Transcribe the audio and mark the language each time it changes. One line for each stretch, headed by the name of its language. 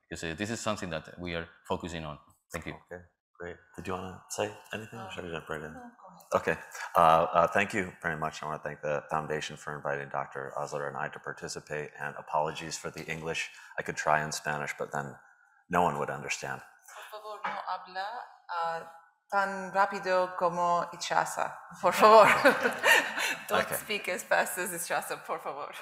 English: Because this is something that we are focusing on. Thank you. Okay, great. Did you want to say anything? Or should I jump right in? Okay. Thank you very much. I want to thank the Foundation for inviting Dr. Osler and I to participate, and apologies for the English. I could try in Spanish, but then no one would understand.
Spanish: Por favor, no habla tan rápido como Itxaso, por favor.
English: Don't speak as fast as Itxaso,
Spanish: por favor.